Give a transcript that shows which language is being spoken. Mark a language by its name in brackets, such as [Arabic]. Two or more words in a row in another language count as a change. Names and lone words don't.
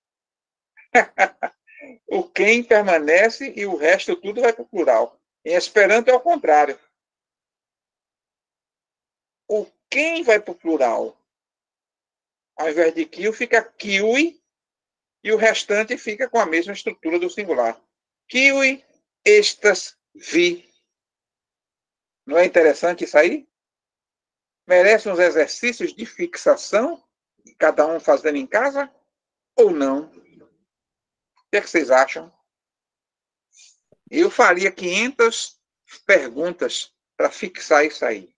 [Portuguese] O quem permanece e o resto tudo vai para o plural. Em Esperanto é o contrário. O quem vai para o plural Ao invés de kill, fica kiwi, e o restante fica com a mesma estrutura do singular. [Esperanto] Kiwi, estas, vi. [Portuguese] Não é interessante isso aí? Merece uns exercícios de fixação, cada um fazendo em casa, ou não? O que é que vocês acham? Eu faria 500 perguntas para fixar isso aí.